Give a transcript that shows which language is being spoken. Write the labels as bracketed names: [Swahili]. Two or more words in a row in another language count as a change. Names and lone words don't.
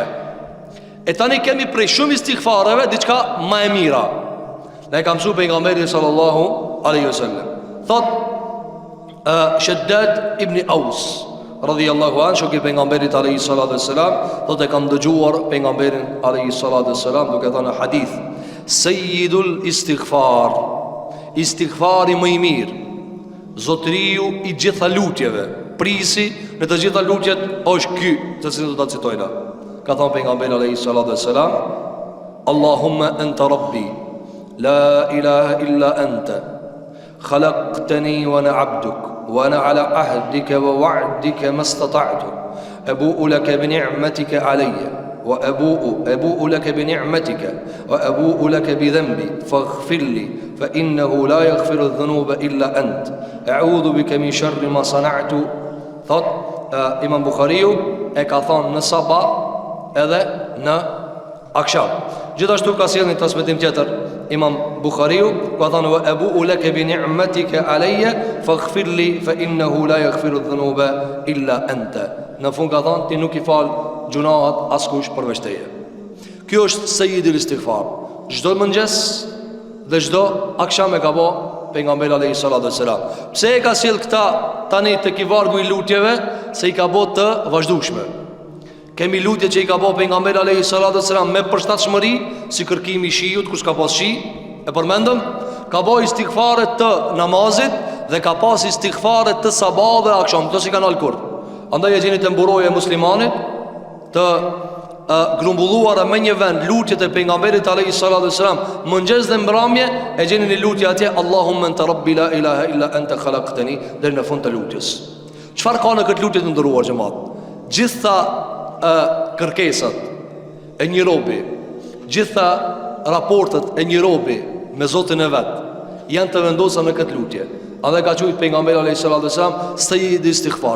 [Albanian] E tani kemi prej shumë istighfareve diçka më e mira. Ne kam mësuar pejgamberi [Arabic] صلى الله عليه وسلم. [Albanian] Thot Shaddad ibn Aus [Arabic] رضي الله عنه, [Albanian] shoku i pejgamberit [Arabic] عليه الصلاة والسلام, [Albanian] thotë kam dëgjuar pejgamberin [Arabic] عليه الصلاة والسلام [Albanian] duke thënë hadith: [Arabic] سيد الاستغفار, [Albanian] istighfari më i mirë, zotëriu i gjitha lutjeve, prisi në të gjitha lutjet është ky, të cilin do ta citojna. Ka thënë pejgamberi [Arabic] عليه الصلاة والسلام اللهم أنت ربي لا إله إلا أنت خلقتني وأنا عبدك, وأنا على عهدك ووعدك ما استطعت أبوء لك بنعمتك علي وأبوء لك بنعمتك وأبوء لك بذنبي فاغفر لي فإنه لا يغفر الذنوب إلا أنت أعوذ بك من شر ما صنعت. [Albanian] Thot Imam Bukhariu e ka thonë në sabah edhe në akşam. Gjithashtu ka sjellë një transmetim tjetër Imam Bukhariu, ka thonë [Arabic] وأبوء لك بنعمتك علي فاغفر لي فإنه لا يغفر الذنوب إلا أنت. [Albanian] Në fund ka thonë ti nuk i fal gjunaat askush përveç teje. Kjo është [Arabic] سيد الاستغفار. [Albanian] Çdo mëngjes dhe çdo akşam e ka bë pejgamberi [Arabic] عليه الصلاة والسلام. [Albanian] Pse e ka sjell këta tani tek i vargu i lutjeve? Se i ka bë të vazhdueshme. Kemi lutje që i ka bë pejgamberi [Arabic] عليه الصلاة والسلام [Albanian] me përshtatshmëri, si kërkimi i shiut kur s'ka pas shi, e përmendëm, ka bë istighfare të namazit dhe ka pas istighfare të sabah dhe akşam, këto si kanë alkur. Andaj e gjeni të mburoje muslimanit të grumbulluara me një vend lutjet e pejgamberit [Arabic] عليه الصلاة والسلام, [Albanian] mëngjes dhe mbrëmje e gjeni një lutje atje, [Arabic] اللهم أنت ربي لا إله إلا أنت خلقتني, [Albanian] deri në fund të lutjes. Çfarë ka në këtë lutje të nderuar xhamat? Gjitha kërkesat e një robi, gjitha raportet e një robi me Zotin e vet janë të vendosur në këtë lutje. A dhe ka thujt pejgamberi [Arabic] عليه الصلاة والسلام سيد الاستغفار.